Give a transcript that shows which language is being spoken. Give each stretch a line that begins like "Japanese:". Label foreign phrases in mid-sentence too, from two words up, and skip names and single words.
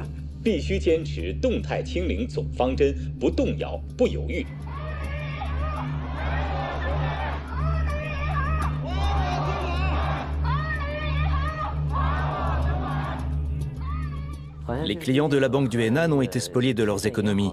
Chinese: 必须坚持动态清零总方针，不动摇、不犹豫。
French: Les clients de la Banque du Henan ont été spoliés de leurs économies.